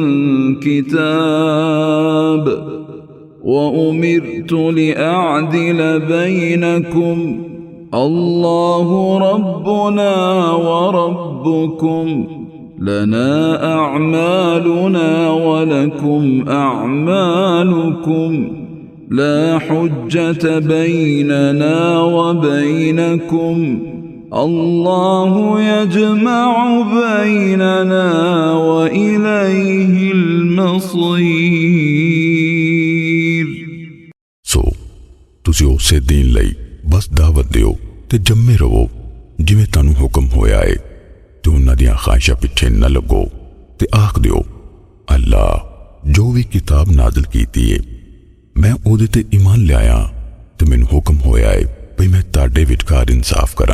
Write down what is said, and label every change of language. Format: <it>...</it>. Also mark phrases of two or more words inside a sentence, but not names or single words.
<ar>كتاب وأمرت لأعدل بينكم الله ربنا وربكم لنا أعمالنا ولكم أعمالكم لا حجة بيننا وبينكم الله يجمع بيننا وإليه المصير.</ar> <pa>ਸੋ ਤੁਸੀਂ ਉਸੇ ਦੀਨ ਲਈ ਬਸ ਦਾਅਵਤ ਦਿਓ ਤੇ ਜੰਮੇ ਰਹੋ ਜਿਵੇਂ ਤਾਨੂੰ ਹੁਕਮ ਹੋਇਆ ਹੈ ਤੇ ਉਨ੍ਹਾਂ ਦੀਆਂ ਖ਼ਾਹਿਸ਼ਾਂ ਪਿੱਛੇ ਨਾ ਲੱਗੋ ਤੇ ਆਖ ਦਿਓ ਅੱਲਾਹ ਜੋ ਭੀ ਕਿਤਾਬ ਨਾਜ਼ਿਲ ਕੀਤੀ ਹੈ ਮੈਂ ਓਹਦੇ ਤੇ ਈਮਾਨ ਲਿਆ ਤੇ ਮੈਨੂੰ ਹੁਕਮ ਹੋਇਆ ਹੈ ਭਈ ਮੈਂ ਤਾਡੇ ਵਿਚਕਾਰ ਇਨਸਾਫ਼ ਕਰਾਂ।</pa>